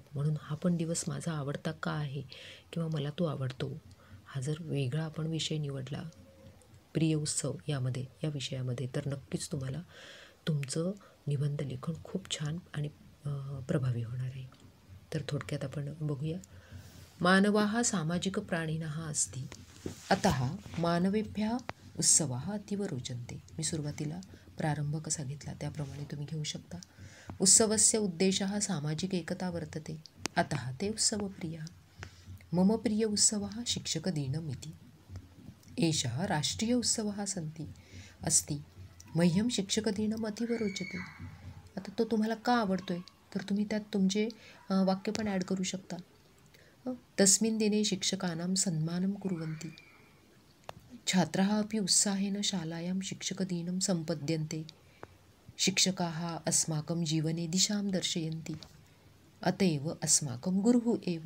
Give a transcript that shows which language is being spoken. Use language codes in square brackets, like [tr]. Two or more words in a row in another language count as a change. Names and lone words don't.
[mr] म्हणून हा पण दिवस माझा आवडता का आहे किंवा मला तो आवडतो, हा जर वेगळा आपण विषय निवडला प्रिय उत्सव या विषयामध्ये तर नक्कीच तुम्हाला तुमचं निबंध लेखन खूप छान आणि प्रभावी होणार आहे. तर थोडक्यात आपण बघूया. [sa] मानवाः सामाजिक प्राणिनः अस्ति, अतः मानवेभ्यः उत्सवाः अतीव रोचन्ते. [mr] मी सुरुवातीला प्रारंभ कसा घेतला त्याप्रमाणे तुम्ही घेऊ शकता. [sa] उत्सवस्य उद्देशः सामाजिक एकता वर्तते, अतः ते उत्सवप्रियः. मम प्रिय उत्सवः शिक्षकदिनम् इति. एषः राष्ट्रीय उत्सवः अस्ति. मह्यम शिक्षकदिनम् अतीव रोचते. [mr] आता तो तुम्हाला का आवडतोय तर तुम्ही त्यात तुमचे वाक्य पण ॲड करू शकता. [sa] तस्मिन् दिने शिक्षकानां सन्मानं कुर्वन्ति. छात्राः अपि उत्साहेन शालायां शिक्षकदिनं सम्पद्यन्ते. शिक्षकाः अस्माकं जीवने दिशां दर्शयन्ति, अतएव अस्माकं गुरुः एव.